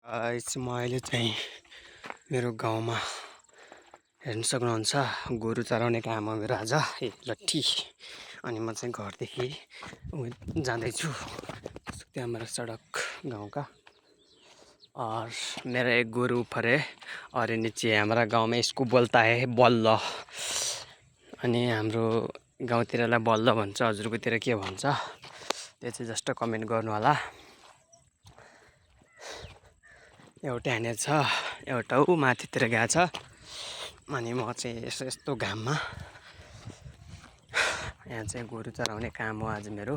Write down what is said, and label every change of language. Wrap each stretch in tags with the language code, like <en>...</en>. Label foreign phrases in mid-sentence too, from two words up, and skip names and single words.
<ne>म अहिले चाहिँ मेरो गाउँमा हेर्न सक्नुहुन्छ गोरु चराउने काम हो मेरो आज लट्ठी। अनि म चाहिँ घरदेखि जाँदैछु त्यहाँ मेरो सडक</ne> <hi>गाँव का। और मेरा एक गोरु ऊपर है और नीचे हमारा गाँव में इसको बोलता है बल्ल।</hi> <ne>अनि हाम्रो गाउँतिरलाई बल्ल भन्छ, हजुरकोतिर के भन्छ त्यो चाहिँ</ne> <en>just comment</en> <ne>गर्नु होला। एउटा यहाँनिर छ, एउटा ऊ माथितिर गएको छ। अनि म चाहिँ यस्तो घाममा यहाँ चाहिँ गोरु चराउने काम हो आज मेरो।</ne>